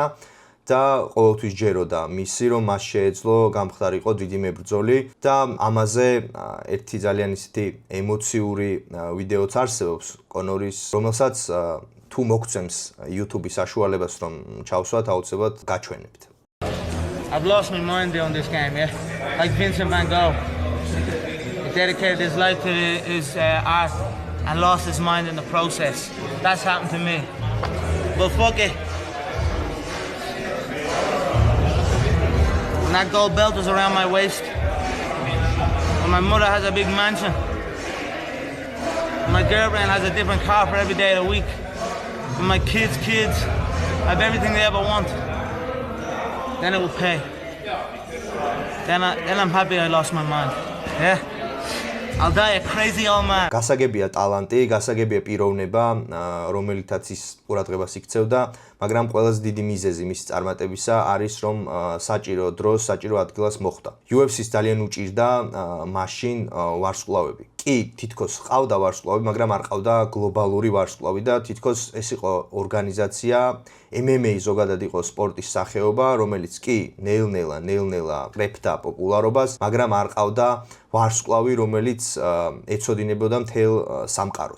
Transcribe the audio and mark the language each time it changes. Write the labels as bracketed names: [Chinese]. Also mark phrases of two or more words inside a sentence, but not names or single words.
[Georgian] და ყოველთვის ჯეროდა მისი, რომ მას შეეძლო გამხდარიყო დიდი მებრძოლი და ამაზე ერთი ძალიან ისეთი ემოციური ვიდეოც არსებობს კონორის, რომელსაც თუ მოგცემს YouTube-ის საშუალებას რომ ჩავსვათ, აუცილებლად გაჩვენებთ. [English] I've lost my mind on this game, yeah. Like Vincent van Gogh. He dedicated his life to his art and lost his mind in the process. That's happened to me. But fuck it. And that gold belt was around my waist. And my mother has a big mansion. And my girlfriend has a different car for every day of the week. And my kids have everything they ever want. Then it will pay. Then I'm happy I lost my mind. Yeah. I'll die a crazy old man. [Georgian] გასაგებია ტალანტი, გასაგებია პიროვნება, რომელითაც ის ყურადღებას იქცევდა, მაგრამ ყველაზე დიდი მიზეზი მის წარმატებისა არის რომ საჭირო დროს, საჭირო ადგილას მოხვდა. UFC-ს ძალიან უჭირდა მაშინ ვარსკვლავები. კი, თითქოს ყავდა ვარსკვლავები, მაგრამ არ ყავდა გლობალური ვარსკვლავი და თითქოს ეს იყო ორგანიზაცია, MMA ზოგადად იყო სპორტის სახეობა, რომელიც კი ნელ-ნელა კრეფდა პოპულარობას, მაგრამ არ ყავდა ვარსკვლავი, რომელიც ეცოდინებოდა მთელ სამყაროს.